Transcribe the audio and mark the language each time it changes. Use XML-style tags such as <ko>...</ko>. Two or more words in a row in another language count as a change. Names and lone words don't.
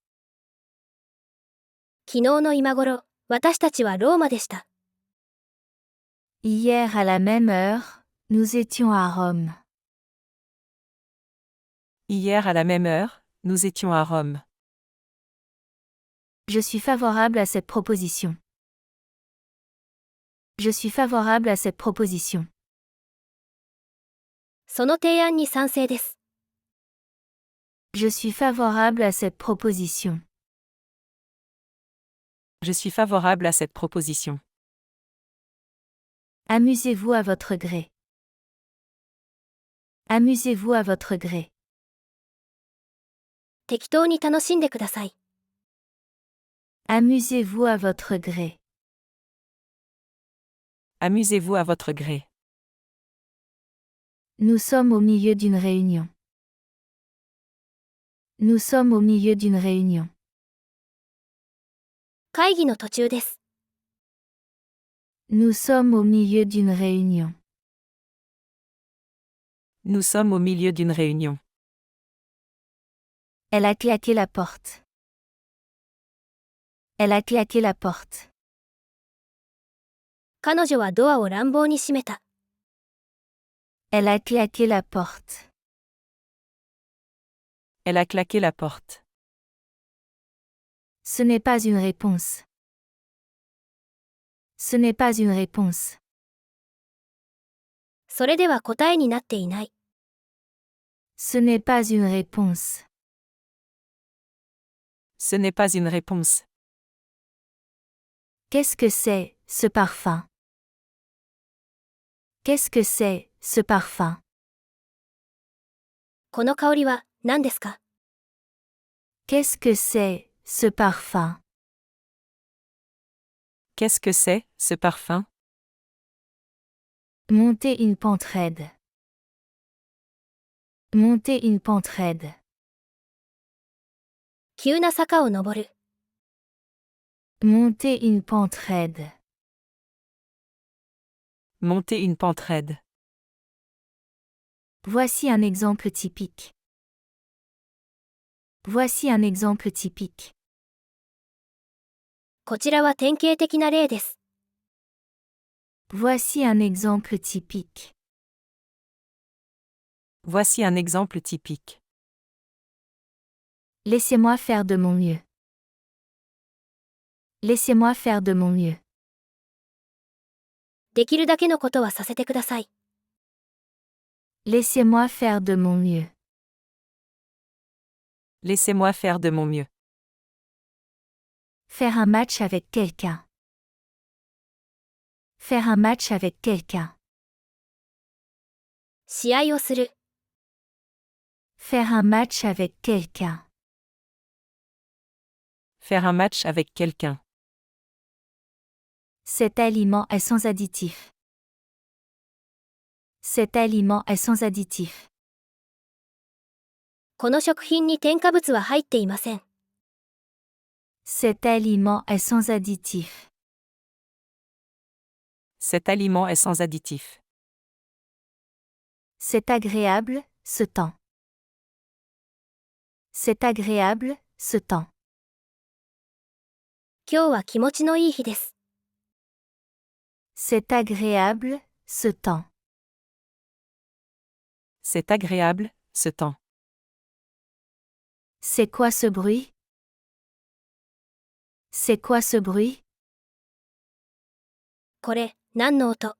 <ja>昨日の今頃、私たちはローマでした。</ja> <fr>Hier à la même heure, nous étions à Rome. Hier à la même heure, nous étions à Rome. Je suis favorable à cette proposition. Je suis favorable à cette proposition.</fr> <ja>その提案に賛成です。</ja> <fr>Je suis favorable à cette proposition. Je suis favorable à cette proposition. Amusez-vous à votre gré. Amusez-vous à votre gré.</fr> <ja>適当に楽しんでください。</ja> <fr>Amusez-vous à votre gré. Amusez-vous à votre gré. Nous sommes au milieu d'une réunion. Nous sommes au milieu d'une réunion.</fr> <ja>会議の途中です。</ja> <fr>Nous sommes au milieu d'une réunion. Nous sommes au milieu d'une réunion. Elle a claqué la porte. Elle a claqué la porte.</fr> <ja>彼女はドアを乱暴に閉めた。</ja> <fr>Elle a claqué la porte. Elle a claqué la porte. Ce n'est pas une réponse. Ce n'est pas une réponse.</fr> <ja>それでは答えになっていない。</ja> <fr>Ce n'est pas une réponse. Ce n'est pas une réponse. Qu'est-ce que c'est, ce parfum? Qu'est-ce que c'est, ce parfum?</fr> <ja>この香りは何ですか？</ja> <fr>Qu'est-ce que c'est, ce parfum? Qu'est-ce que c'est, ce parfum? Monter une pente raide. Monter une pente raide.</fr> <ja>急な坂を登る。</ja> <fr>Monter une pente raide. Monter une pente raide. Voici un exemple typique. Voici un exemple typique.</fr> <ja>こちらは典型的な例です。</ja> <fr>Voici un exemple typique. Voici un exemple typique. Laissez-moi faire de mon mieux. Laissez-moi faire de mon mieux.</fr> <ja>できるだけのことはさせてください。</ja> <fr>Laissez-moi faire de mon mieux. Laissez-moi faire de mon mieux. Faire un match avec quelqu'un. Faire un match avec quelqu'un.</fr> <ja>試合をする。</ja> <fr>Faire un match avec quelqu'un. Faire un match avec quelqu'un. Cet aliment est sans additif. Cet aliment est sans additif.</fr> <ja>この食品に添加物は入っていません。</ja> <fr>Cet aliment est sans additif. Cet aliment est sans additif. C'est agréable, ce temps. C'est agréable, ce temps.</fr> <ja>今日は気持ちのいい日です。</ja> <fr>C'est agréable, ce temps. C'est agréable, ce temps. C'est quoi ce bruit? C'est quoi ce bruit?</fr> <ja>これ、何の音？</ja>